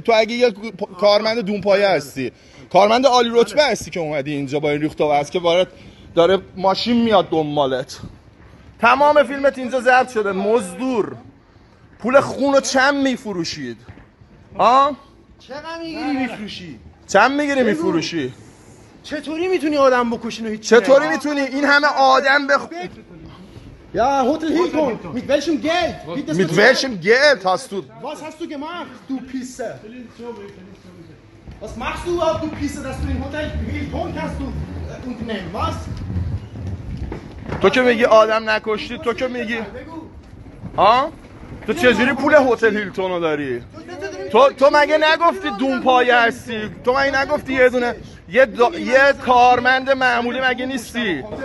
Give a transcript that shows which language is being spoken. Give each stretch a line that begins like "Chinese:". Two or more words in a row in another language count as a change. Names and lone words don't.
Persian: تو اگه یه کارمند دونپایه هستی، کارمند عالی رتبه هستی که اومدی اینجا با این ریخت و بس که وارد داره ماشین میاد دنبالت. تمام فیلمت اینجا ضبط شده. مزدور. پول خونو چند میفروشید؟ ها؟ چقدر میگیری میفروشی؟ چند میگیری میفروشی؟ چطوری میتونی آدم بکشی و هیچ؟ چطوری میتونی این همه آدم
German: Ja, Hotel Hilton. Mit welchem Geld? Mit welchem Geld hast du? Was hast du gemacht, du Pisse? Was machst du überhaupt, du Pisse, dass du in Hotel Hilton kannst du unternehmen? Was?
Persian: تو که میگی آدم نکشتی، تو که میگی ها؟ تو چجوری پول هتل هیلتون رو داری؟ تو مگه نگفتی دون پایه هستی؟ تو مگه نگفتی یه کارمند معمولی مگه نیستی؟